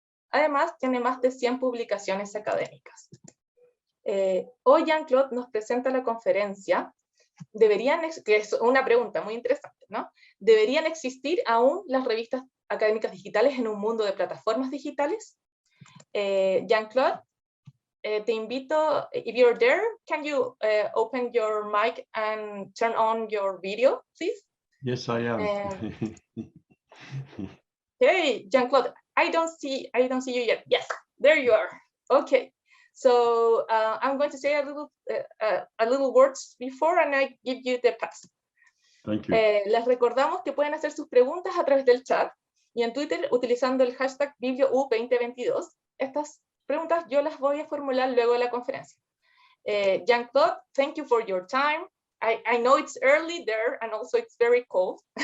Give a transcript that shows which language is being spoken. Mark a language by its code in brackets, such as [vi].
[es] Además, tiene más de 100 publicaciones académicas. Hoy Jan-Claude nos presenta la conferencia, que es una pregunta muy interesante, ¿no? ¿Deberían existir aún las revistas académicas digitales en un mundo de plataformas digitales? [en] Jan-Claude, [es] te invito, [en] if you're there, can you open your mic and turn on your video, please? Yes, I am. Hey, Jan-Claude, I don't see you yet. Yes, there you are. Okay. So I'm going to say a little words before and I give you the pass. Thank you. [es] Les recordamos que pueden hacer sus preguntas a través del chat y en Twitter utilizando el hashtag #BiblioU2022. Estas preguntas yo las voy a formular luego de la conferencia. [en] Jan-Claude, thank you for your time. I know it's early there and also it's very cold.